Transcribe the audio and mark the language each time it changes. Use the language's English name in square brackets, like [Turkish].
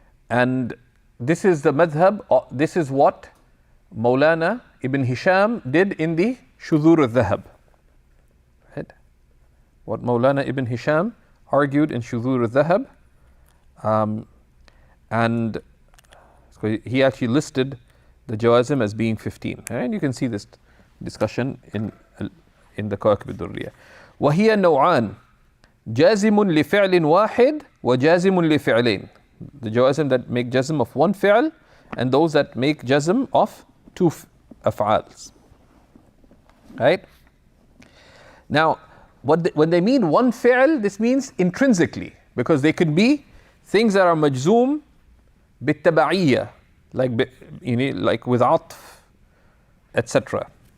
[English] And this is the madhab, this is what Mawlana Ibn Hisham did in the Shudhur al-Dhahab, right? What Mawlana Ibn Hisham argued in Shudhur al-Dhahab, and so he actually listed the jawazim as being 15, and you can see this discussion in the Kawakib al-Durriya. [Arabic] وهي نوعان جازم لفعل واحد وجازم لفعلين. [English] The jawazim that make jazm of one fi'l and those that make jazm of two af'als. Right? Now, when they mean one fi'l, this means intrinsically, because they could be things that are majzoom بالتبعية, like with atf, etc.